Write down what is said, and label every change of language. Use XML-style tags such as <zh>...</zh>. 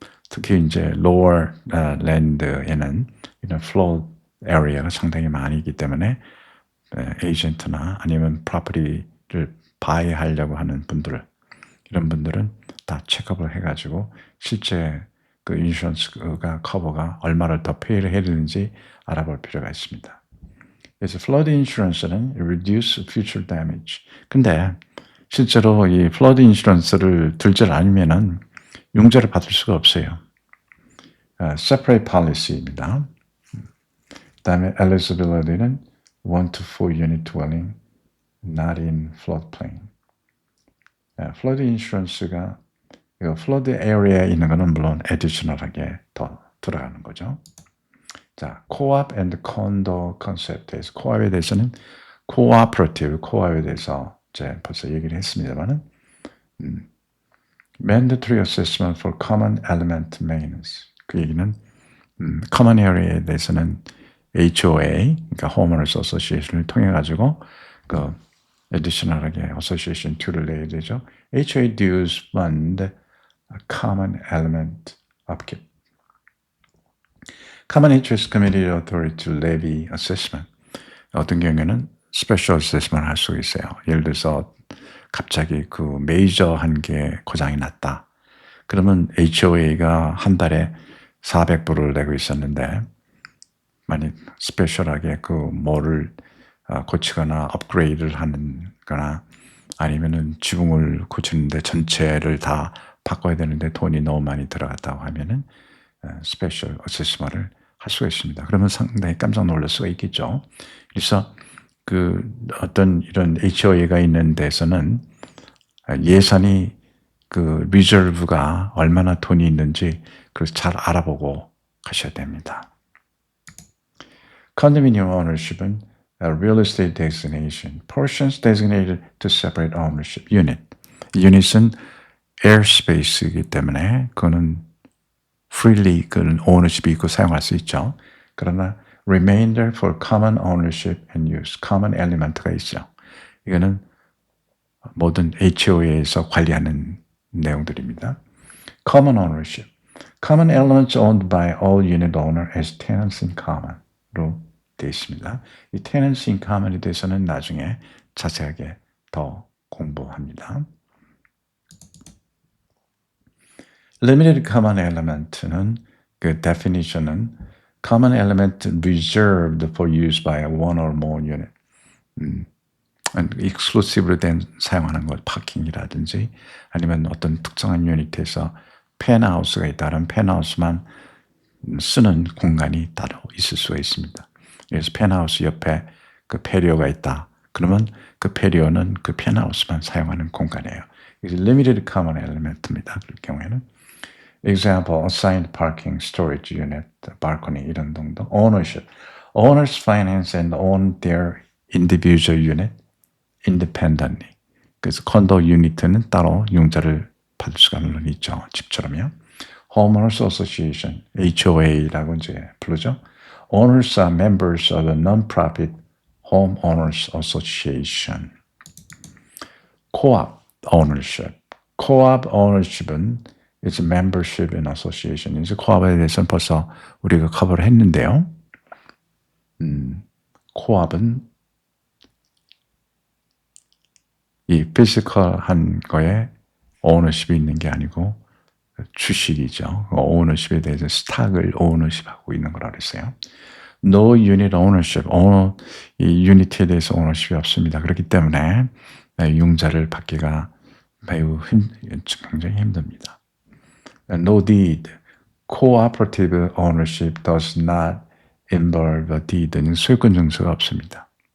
<ko>특히 이제 lower land에는 이런 flood area가 상당히 많이 있기 때문에 에이전트나 아니면 프로퍼티를 바이하려고 하는 분들 이런 분들은 다 체크업을 해가지고 실제 그 인슈런스가 커버가 얼마를 더 페이를 해야 되는지 알아볼 필요가 있습니다. 그래서</ko> <en>flood insurance는 reduce future damage.</en> <ko>근데 실제로 이 flood insurance를 들지 않으면은 융자를 받을 수가 없어요.</ko> <en>separate policy입니다.</en> <ko>그다음에</ko> <en>eligibility는 1 to 4 unit dwelling, not in floodplain.</en> <ko>flood insurance가 flood area에 있는 거는 물론 additional하게 더 들어가는 거죠.</ko> <en>자, co-op and condo concept에서 co-op에 대해서는 cooperative, co-op에 대해서</en> <ko>이제 벌써 얘기를 했습니다만은</ko> <en>mandatory assessment for common element maintenance.</en> <ko>그 얘기는 common area에 대해서는 HOA, 그러니까 Homeowners Association을 통해 가지고 그 additional하게 Association 2를 내야 되죠.</ko> <en>HOA dues fund a common element upkeep. Common Interest Committee Authority to Levy Assessment.</en> <ko>어떤 경우에는 Special Assessment 할 수 있어요. 예를 들어서 갑자기 그 메이저한 게 고장이 났다. 그러면 HOA가 한 달에 400불을 내고 있었는데 만약 스페셜하게 그 뭐를 고치거나 업그레이드를 하는 거나 아니면은 지붕을 고치는데 전체를 다 바꿔야 되는데 돈이 너무 많이 들어갔다고 하면은 스페셜 어세스먼트를 할 수가 있습니다. 그러면 상당히 깜짝 놀랄 수가 있겠죠. 그래서 그 어떤 이런 HOA가 있는 데서는 예산이 그 리저브가 얼마나 돈이 있는지 그걸 잘 알아보고 가셔야 됩니다.</ko> <en>Condominium ownership은 real estate designation, portions designated to separate ownership unit.</en> <ko>unit은 airspace이기 때문에 그거는 freely 그는 ownership이 있고 사용할 수 있죠.</ko> <en>그러나 remainder for common ownership and use, common element가 있죠.</en> <ko>이거는 모든 HOA에서 관리하는 내용들입니다.</ko> <en>Common ownership. Common elements owned by all unit owner as tenants in common</en> <ko>로 되어 있습니다. 이 tenants in common에 대해서는 나중에 자세하게 더 공부합니다.</ko> <en>Limited common element는 그 definition은 common element reserved for use by one or more unit.</en> <ko>익스클루시브로 된 사용하는 것, 파킹이라든지 아니면 어떤 특정한 유닛에서 펜하우스가 있다면 펜하우스만 쓰는 공간이 따로 있을 수가 있습니다. 그래서 펜하우스 옆에 그 페리오가 있다. 그러면 그 페리오는 그 펜하우스만 사용하는 공간이에요. 그래서 limited common element입니다. 그럴 경우에는</ko> <en>example, assigned parking, storage unit, balcony</en> <ko>이런 정도.</ko> <en>ownership. Owners finance and own their individual unit independently.</en> <ko>그래서 컨도 유니트는 따로 융자를 받을 수가 물론 있죠. 집처럼요. Homeowners Association, HOA라고 이제 부르죠.</ko> <en>Owners are members of the non-profit Homeowners Association. Co-op ownership. Co-op ownership은 it's membership in association.</en> <ko>이제 co-op에 대해서는 벌써 우리가 커버를 했는데요. co-op은 이 피지컬한 거에 ownership이 있는 게 아니고 주식이죠. ownership에 대해서 스탁을 ownership하고 있는 거라고 그랬어요.</ko> <en>No unit ownership.</en> <ko>이 유니트에 대해서 ownership이 없습니다. 그렇기 때문에 융자를 받기가 매우 굉장히 힘듭니다.</ko> <en>No deed. Cooperative ownership does not involve a deed는</en> <ko>소유권 증서가 없습니다.</ko>